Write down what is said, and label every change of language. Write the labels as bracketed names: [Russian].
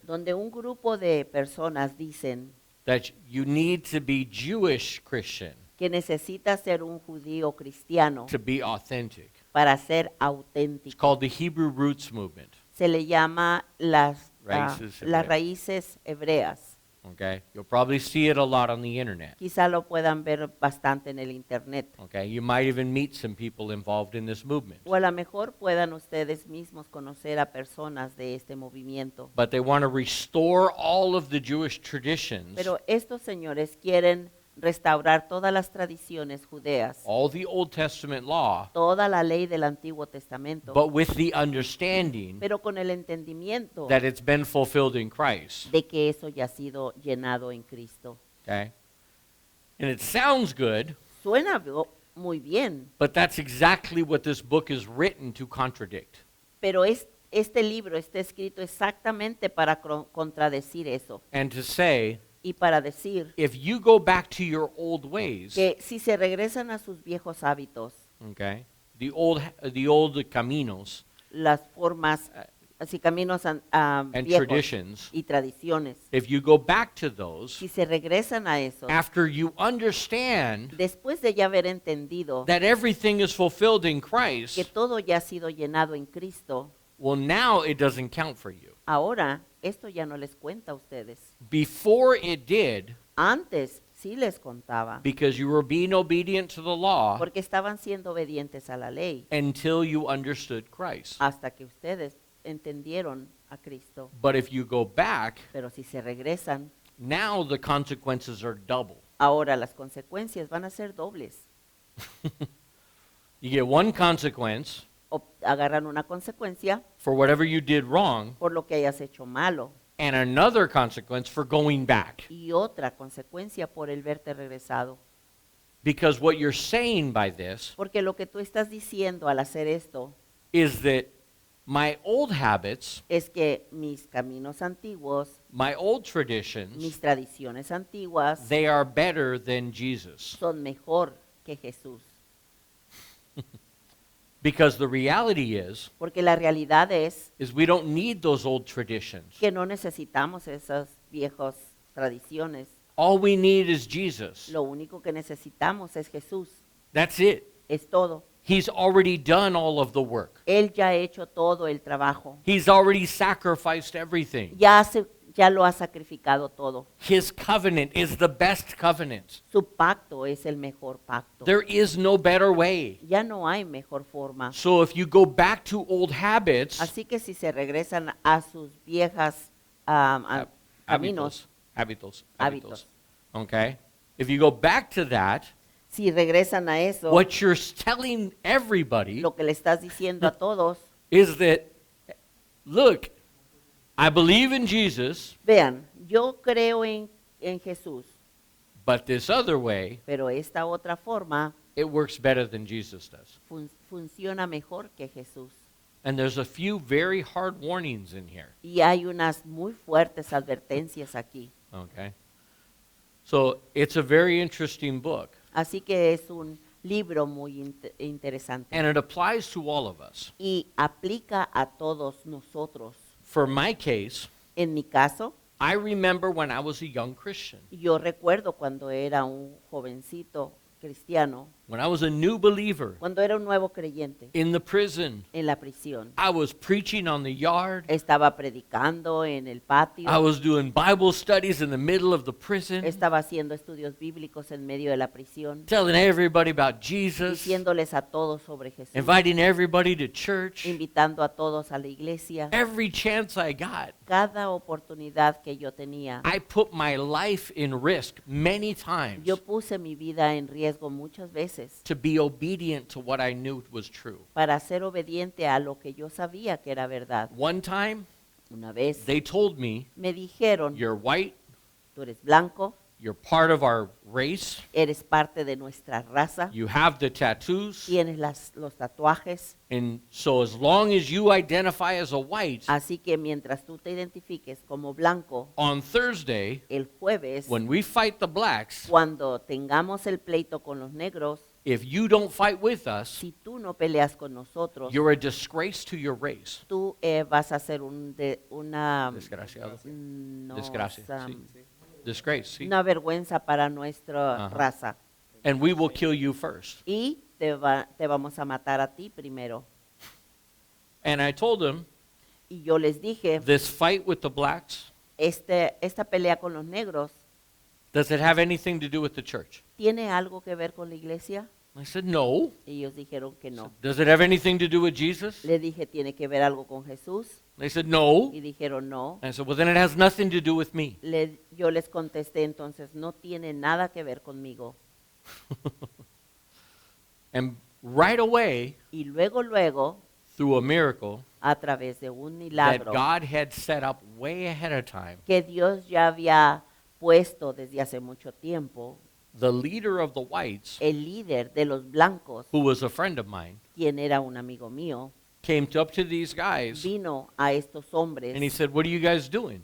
[Spanish] donde un grupo de personas dicen [English] that you need to be Jewish Christian [Spanish] que necesita ser un judío cristiano [English] to be authentic. [Spanish] para ser [English] It's [Spanish] auténtico. [English] called the Hebrew Roots Movement. [Spanish] Se le llama las Raíces hebreas. raíces hebreas. [English] Okay? You'll probably see it a lot on the internet. [Spanish] Quizá lo puedan ver bastante en el internet. [English] Okay? You might even meet some people involved in this movement. [Spanish] O a lo mejor puedan ustedes mismos conocer a personas de este movimiento. [English] But they want to restore all of the Jewish traditions, [Spanish] Pero estos señores quieren restaurar todas las tradiciones judeas, [English] all the Old Testament law, [Spanish] toda la ley del Antiguo Testamento, [English] but with the understanding [Spanish] pero con el entendimiento [English] that it's been fulfilled in Christ. [Spanish] de que eso ya ha sido llenado en Cristo. [English] Okay? And it sounds good, [Spanish] Suena muy bien, [English] but that's exactly what this book is written to contradict. [Spanish] pero este libro está escrito exactamente para contradecir eso [English] And to say, [Spanish] y para decir [English] if you go back to your old ways, [Spanish] que si se regresan a sus viejos hábitos, [English] okay, the old caminos [Spanish] las formas, así caminos [English] and [Spanish] viejos [English] traditions, [Spanish] y tradiciones, [English] if you go back to those, [Spanish] si se regresan a eso, [English] after you understand [Spanish] después de ya haber entendido [English] that everything is fulfilled in [Spanish] que [English] Christ, [Spanish] todo ya ha sido llenado en Cristo, [English] well, now it doesn't count for you. [Spanish] ahora esto ya no les cuenta a ustedes. [English] Before it did, [Spanish] Antes Sí les contaba, [English] because you were being obedient to the law [Spanish] porque estaban siendo obedientes a la ley [English] until you understood Christ. [Spanish] hasta que ustedes entendieron a Cristo. [English] But if you go back, [Spanish] Pero si se regresan, [English] now the consequences are double. [Spanish] ahora las consecuencias van a ser dobles. [English] You get one consequence [Spanish] O agarran una consecuencia [English] for whatever you did wrong, [Spanish] por lo que hayas hecho malo [English] and another consequence for going back. [Spanish] y otra consecuencia por el verte regresado. [English] Because what you're saying by this [Spanish] Porque lo que tú estás diciendo al hacer esto [English] is that my old habits, [Spanish] es que mis caminos antiguos, [English] my old traditions, [Spanish] mis tradiciones antiguas [English] they are better than Jesus. [Spanish] son mejor que Jesús. [English] Because the reality is [Spanish] Porque la realidad es [English] we don't need those old traditions. [Spanish] que no necesitamos esas viejas tradiciones. [English] All we need is Jesus. [Spanish] Lo único que necesitamos es Jesús. [English] That's it. [Spanish] Es todo. [English] He's already done all of the work. [Spanish] Él ya ha hecho todo el trabajo. [English] He's already sacrificed everything. [Spanish] Ya lo ha sacrificado todo. [English] His covenant is the best covenant. [Spanish] Su pacto es el mejor pacto. [English] There is no better way. [Spanish] Ya no hay mejor forma. [English] So if you go back to old habits, [Spanish] Así que si se regresan a sus viejas caminos, [English] hábitos, okay? If you go back to that, [Spanish] si regresan a eso, [English] what you're telling everybody [Spanish] lo que le estás diciendo a todos, [English] is that, look, I believe in Jesus, [Spanish] vean, yo creo en Jesús, [English] but this other way, [Spanish] pero esta otra forma [English] it works better than Jesus does. [Spanish] funciona mejor que Jesús. [English] And there's a few very hard warnings in here, [Spanish] Y hay unas muy fuertes advertencias aquí. [English] okay? So it's a very interesting book, [Spanish] Así que es un libro muy interesante. [English] and it applies to all of us. [Spanish] Y aplica a todos nosotros. [English] For my case, [Spanish] En mi caso, [English] I remember when I was a young Christian, [Spanish] yo recuerdo cuando era un jovencito cristiano, [English] when I was a new believer [Spanish] cuando era un nuevo creyente [English] in the prison. [Spanish] en la prisión. [English] I was preaching on the yard. [Spanish] Estaba predicando en el patio, [English] I was doing Bible studies in the middle of the prison, [Spanish] estaba haciendo estudios bíblicos en medio de la prisión, [English] telling everybody about Jesus, [Spanish] diciéndoles a todos sobre Jesús, [English] inviting everybody to church. [Spanish] invitando a todos a la iglesia. [English] Every chance I got, [Spanish] Cada oportunidad que yo tenía, [English] I put my life in risk many times [Spanish] yo puse mi vida en riesgo muchas veces [English] to be obedient to what I knew was true. [Spanish] para ser obediente a lo que yo sabía que era verdad. [English] One time, [Spanish] Una vez [English] they told me, [Spanish] me dijeron, [English] "You're white, [Spanish] tú eres blanco, [English] you're part of our race, [Spanish] eres parte de nuestra raza, [English] you have the tattoos, [Spanish] tienes los tatuajes, [English] and so as long as you identify as a white, [Spanish] así que mientras tú te identifiques como blanco, [English] on Thursday, [Spanish] el jueves, [English] when we fight the blacks, [Spanish] cuando tengamos el pleito con los negros, [English] if you don't fight with us, [Spanish] si tú no peleas con nosotros, [English] you're a disgrace to your race." [Spanish] tú vas a ser una Desgraciado. no, Desgracia, sí. [English] Disgrace, see? [Spanish] una vergüenza para nuestra Ajá. raza. [English] And we will kill you first. [Spanish] Y te vamos a matar a ti primero. [English] And I told them, [Spanish] Y yo les dije, [English] this fight with the blacks, [Spanish] esta pelea con los negros, [English] does it have anything to do with the church? [Spanish] ¿tiene algo que ver con la iglesia? [English] I said, no. [Spanish] Y ellos dijeron que no. [English] Does it have anything to do with Jesus? [Spanish] Le dije, ¿tiene que ver algo con Jesús? [English] They said, no. [Spanish] Y dijeron no. [English] I said, well, then it has nothing to do with me. [Spanish] Yo les contesté entonces, no tiene nada que ver conmigo. [English] And right away, [Spanish] Y luego, [English] through a miracle [Spanish] a través de un [English] that [Spanish] milagro [English] God had set up way ahead of time, [Spanish] que Dios ya había puesto desde hace mucho tiempo, [English] the leader of the whites, [Spanish] el líder de los blancos, [English] who was a friend of mine, [Spanish] quien era un amigo mío, [English] came up to these guys [Spanish] vino a estos hombres [English] and he said, what are you guys doing?